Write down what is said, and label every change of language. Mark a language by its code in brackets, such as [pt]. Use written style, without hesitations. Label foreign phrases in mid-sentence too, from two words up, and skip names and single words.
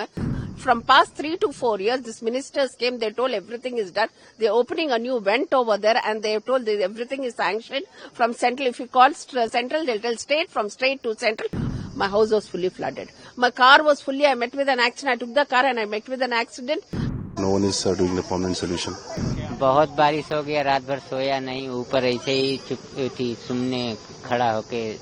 [en] From past 3 to 4 years, these ministers came, they told everything is done. They're opening a new vent over there and they told that everything is sanctioned from central. If you call central, they'll tell state, from state to central. My house was fully flooded. My car was fully, I met with an accident. I took the car and I met with an accident. No one is doing the permanent solution. [hi] बहुत बारिश हो गया, रात भर सोया नहीं, ऊपर ऐसे ही चुप थी, सुनने खड़ा होके।